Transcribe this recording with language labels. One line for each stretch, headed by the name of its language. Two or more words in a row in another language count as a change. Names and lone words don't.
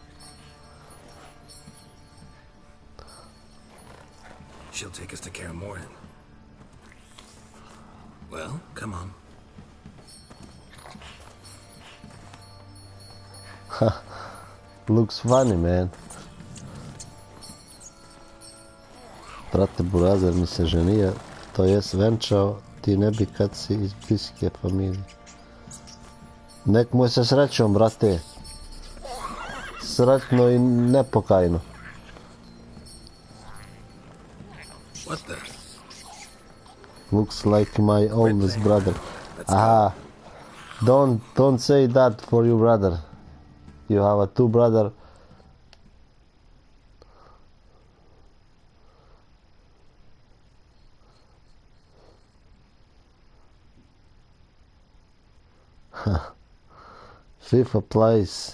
English: She'll take us to Kaer Morhen. Well, come on. Looks funny, man.
Serbian: Brate Burazer mi se ženio, to jest venčao, ti ne bi kad si iz bliske familije. Nek mu je se srećom, brate. Sretno i nepokajno.
English: What the? Looks like my oldest brother. Aha. Don't say that for your brother. You have a two brother. FIFA plays.